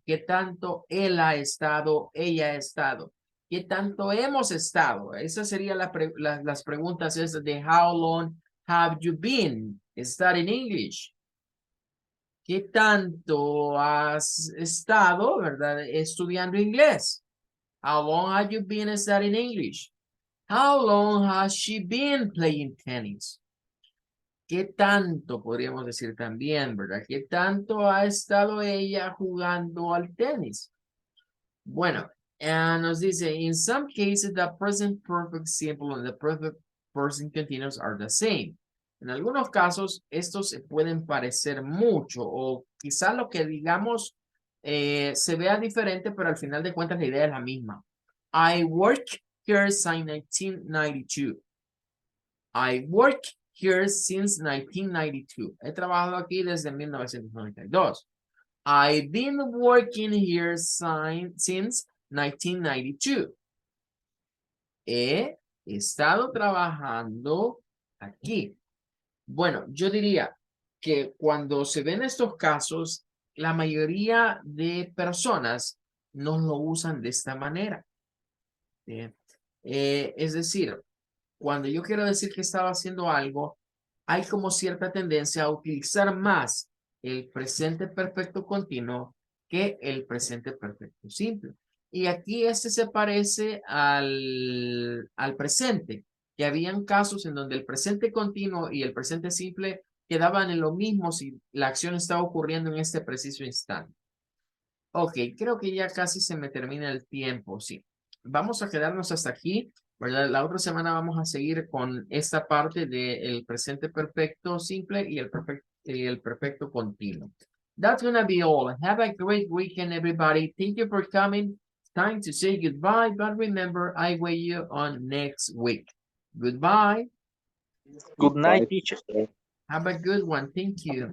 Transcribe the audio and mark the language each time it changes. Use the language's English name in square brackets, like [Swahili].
[Spanish] ¿Qué tanto él ha estado? Ella ha estado. ¿Qué tanto hemos estado? Esas serían las preguntas esas de [English] how long have you been studying English? [Spanish] ¿Qué tanto has estado, verdad, estudiando inglés? [English] How long have you been studying English? How long has she been playing tennis? [Spanish] ¿Qué tanto podríamos decir también, verdad? ¿Qué tanto ha estado ella jugando al tenis? Bueno, nos dice, [English] in some cases, the present perfect simple and the perfect present continuous are the same. [Spanish] En algunos casos, estos se pueden parecer mucho o quizá lo que digamos se vea diferente, pero al final de cuentas la idea es la misma. [English] I work here since 1992. I work here since 1992. [Spanish] He trabajado aquí desde 1992. [English] I've been working here since 1992. [Spanish] He estado trabajando aquí. Bueno, yo diría que cuando se ven estos casos, la mayoría de personas no lo usan de esta manera. Es decir, cuando yo quiero decir que estaba haciendo algo, hay como cierta tendencia a utilizar más el presente perfecto continuo que el presente perfecto simple. Y aquí este se parece al presente, que habían casos en donde el presente continuo y el presente simple quedaban en lo mismo si la acción estaba ocurriendo en este preciso instante. Ok, creo que ya casi se me termina el tiempo, sí. Vamos a quedarnos hasta aquí, ¿verdad? La otra semana vamos a seguir con esta parte del presente perfecto simple y el perfecto continuo. [English] That's gonna be all. Have a great weekend, everybody. Thank you for coming. Time to say goodbye, but remember, I weigh you on next week. Goodbye. Good night, teacher. Have a good one. Thank you.